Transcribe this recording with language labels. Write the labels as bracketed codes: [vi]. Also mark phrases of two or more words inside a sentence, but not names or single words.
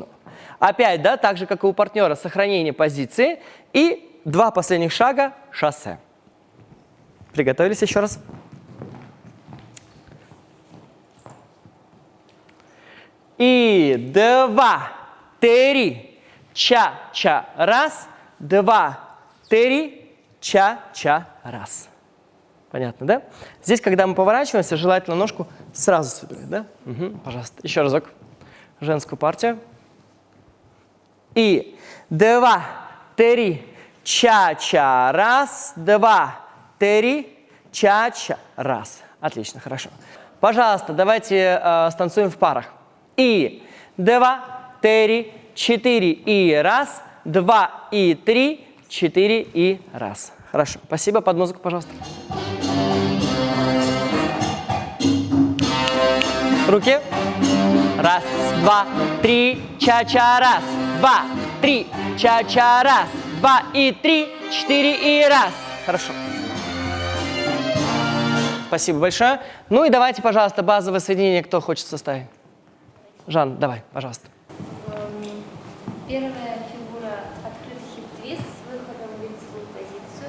[ru] Опять, да, так же, как и у партнера, сохранение позиции. И 2 последних шага шоссе. Приготовились еще раз? И 2, 3, ча-ча, раз. 2, 3, ча-ча, раз. Понятно, да? Здесь, когда мы поворачиваемся, желательно ножку сразу собирать, да? Угу, пожалуйста. Еще разок. Женскую партию. И 2, 3, ча-ча, раз. 2, 3, ча-ча, раз. Отлично, хорошо. Пожалуйста, давайте станцуем в парах. И 2, 3, 4 и раз. 2 и 3, 4 и раз. Хорошо. Спасибо. Под музыку, пожалуйста. Руки. 1, 2, 3, ча-ча, раз. 2, 3, ча-ча, раз. 2 и 3, 4 и раз. Хорошо. Спасибо большое. Ну и давайте, пожалуйста, базовое соединение, кто хочет составить. Жан, давай, пожалуйста. Первая фигура – открытый хип-твист с выходом в лицевую позицию.